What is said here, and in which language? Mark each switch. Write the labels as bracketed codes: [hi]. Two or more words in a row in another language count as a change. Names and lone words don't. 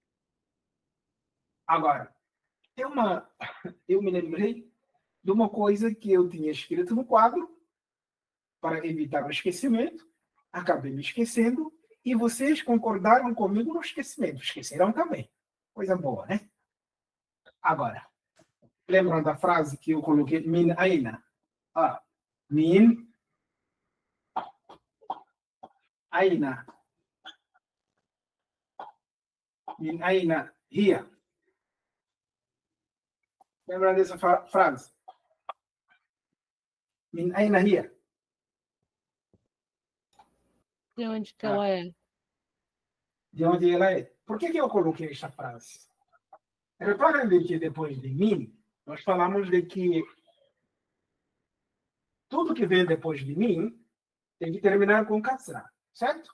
[pt] Agora, eu me lembrei de uma coisa que eu tinha escrito no quadro para evitar o esquecimento, acabei me esquecendo e vocês concordaram comigo no esquecimento. Esqueceram também. Coisa boa, né? Agora, lembram da frase que eu coloquei? [ar] من أين. من أين. من أين هي. [pt] Lembram dessa frase? [ar] من أين هي. [pt] De onde que ela é? De onde ela é. Por que eu coloquei essa frase? Reparem que depois de mim, nós falamos de que tudo que vem depois de mim tem que terminar com kasra, certo?